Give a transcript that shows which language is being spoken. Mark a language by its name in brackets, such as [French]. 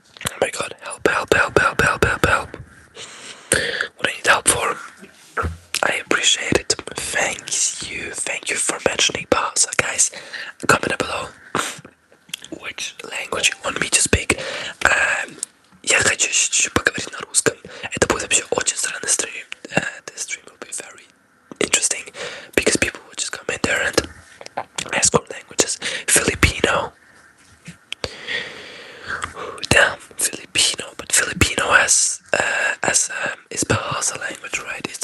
[English] Oh my god, help, help, help, help, help, help, help. What I need help for? I appreciate it. Thank you for mentioning Bahasa, guys. Comment below which language you want me to speak. [Russian] Я хочу еще поговорить на русском. Это будет вообще очень странный стрим. [English] This stream will be very interesting because people will just come in there and ask for languages. Filipino. Damn, Filipino, but Filipino has is Bahasa language, right?